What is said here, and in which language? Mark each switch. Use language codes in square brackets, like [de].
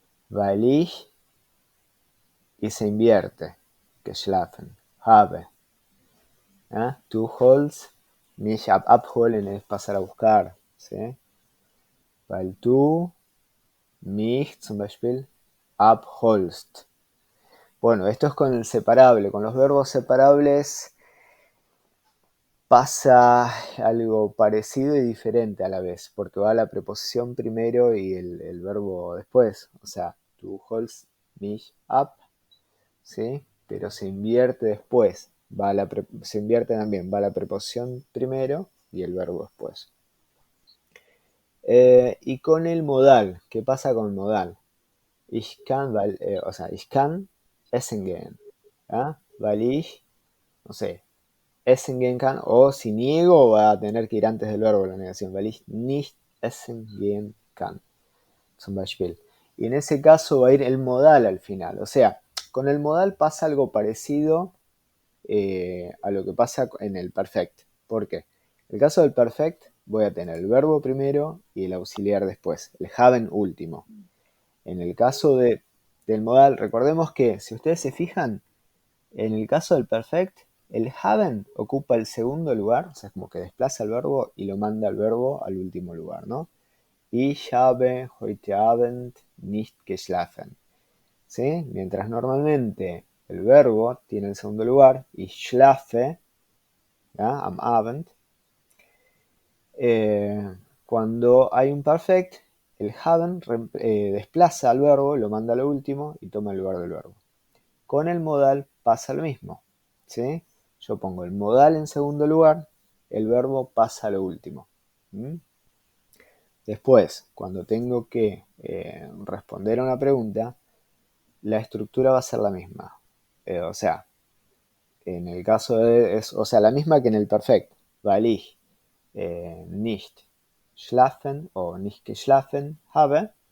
[de] Weil ich, [es] y se invierte, [de] geschlafen, habe. ¿Ah? Du holst, mich abholen [es] es pasar a buscar. ¿Sí? [de] Weil du mich zum Beispiel abholst. [es] Bueno, esto es con el separable. Con los verbos separables pasa algo parecido y diferente a la vez, porque va la preposición primero y el verbo después. O sea, [de] du holst mich ab, [es] ¿sí? Pero se invierte después. Se invierte también, va la preposición primero y el verbo después. Y con el modal, ¿qué pasa con el modal? [de] Ich kann, [es] o sea, [de] ich kann essen gehen. [es] ¿Ah? [de] Weil ich, [es] no sé, [de] essen gehen kann, [es] o si niego va a tener que ir antes del verbo la negación, [de] weil ich nicht essen gehen kann, zum Beispiel. [es] Y en ese caso va a ir el modal al final. O sea, con el modal pasa algo parecido a lo que pasa en el perfect. ¿Por qué? En el caso del perfect voy a tener el verbo primero y el auxiliar después, el haben último. En el caso del modal, recordemos que si ustedes se fijan, en el caso del perfect, el haben ocupa el segundo lugar, o sea, es como que desplaza el verbo y lo manda al verbo al último lugar, ¿no? [de] Ich habe heute Abend nicht geschlafen. [es] ¿Sí? Mientras normalmente el verbo tiene el segundo lugar, [de] ich schlafe, [es] ¿ya? [de] Am Abend. [es] Cuando hay un perfect, el haben desplaza al verbo, lo manda a lo último y toma el lugar del verbo. Con el modal pasa lo mismo, ¿sí? Yo pongo el modal en segundo lugar, el verbo pasa a lo último. ¿Mm? Después, cuando tengo que responder a una pregunta, la estructura va a ser la misma. O sea, en el caso de, o sea, la misma que en el perfecto. [de] Weil ich nicht schlafen o nicht geschlafen habe.